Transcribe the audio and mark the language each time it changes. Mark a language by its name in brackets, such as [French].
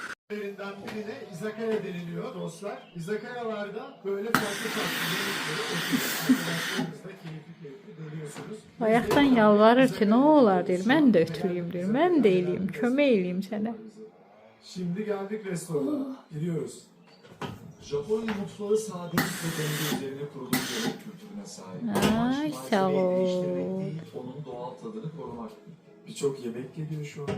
[Turkish] restoranlardan birine izakaya deniliyor dostlar. İzakayalarda böyle farklı yemekleri oturup arkadaşlarınızla keyifli deniyorsunuz. [Azerbaijani] Bayaqdan yalvarır ki, ne olar deyir. Mən də ötüreyim deyir. Mən də eləyim, kömək eləyim sənə. [Turkish] Şimdi geldik restorana. Gidiyoruz. Japonya mutfağı sadelik ve denge üzerine kurulu bir yemek kültürüne sahip. [Azerbaijani] Ay, sağ ol. [Turkish] Değiştirmek değil, onun doğal tadını korumak. Birçok yemek geliyor şu an.